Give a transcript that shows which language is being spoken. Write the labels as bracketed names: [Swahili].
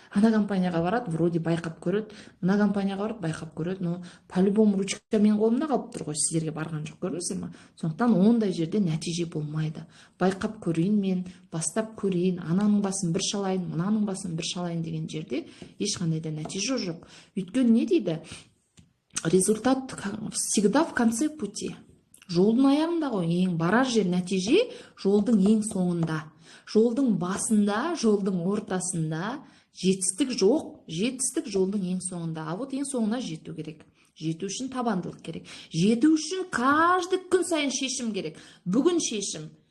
[Kazakh] Ана компанияға барады, вроде байқап көреді, мына компанияға барады, байқап көреді, [Russian] но по-любому [Kazakh] ручка мен қолымда қалып тұр ғой, сіздерге барған жоқ, көрдіңіздер ме? Сондықтан ондай жерде нәтиже болмайды. Байқап көрейін мен, бастап көрейін, ананың басын бір шалайын, мынаның басын бір шалайын деген жерде ешқандай да нәтиже жоқ. Өйткені не дейді? [Russian] Результат всегда в конце пути. [Kazakh] Жолдың аяғында ғой, ең барар жер, нәтиже жолдың ең соңында. Жолдың басында, жолдың ортасында жетістік жоқ, жетістік жолдың ең соңында. А вот ең соңына жету керек. Жету үшін табандылық керек. Жету үшін каждый күн сайын шешім керек. Бүгін шешім.